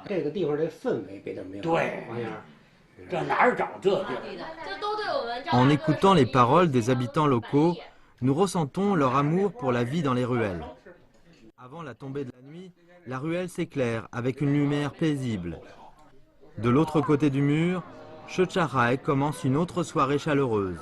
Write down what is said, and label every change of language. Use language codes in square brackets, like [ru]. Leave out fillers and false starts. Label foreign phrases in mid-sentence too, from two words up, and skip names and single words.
[zh] 这个地方这氛围给他没有。对，这哪儿找这地儿？ [fr] En écoutant les paroles des habitants locaux, nous ressentons leur amour pour la vie dans les ruelles. Avant la tombée de la nuit, la ruelle s'éclaire avec une lumière paisible. De l'autre côté du mur, Shecharai commence une autre soirée chaleureuse.